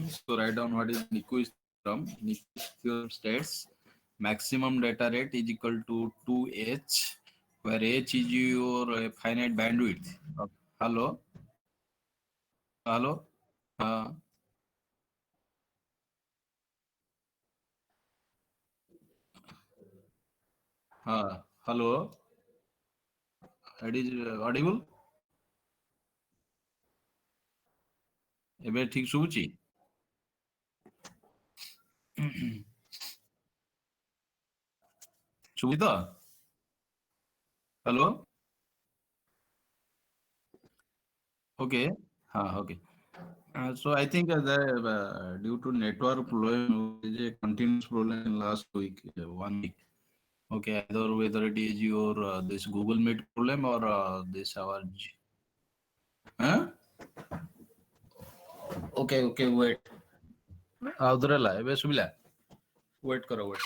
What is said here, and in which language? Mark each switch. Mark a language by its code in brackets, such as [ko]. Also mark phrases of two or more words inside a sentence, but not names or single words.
[en] So write down what is Nyquist theorem. Nyquist theorem states maximum data rate is equal to 2h, where h is your finite bandwidth. Hello, hello. Uh, hello. It is audible. [or] ଏବେ ଠିକ ଶୁଭୁଛି? ଶୁଭୁଛି ତ? [en] Hello. Okay. Okay. So I think due to network problem, there is a continuous problem in last week, 1 week. Okay, either whether it is your this Google Meet problem or this our. Huh? Okay, wait. [or] ଆଉଥରେ ହେଲା ଏବେ ଶୁଭିଲା? Wait କର.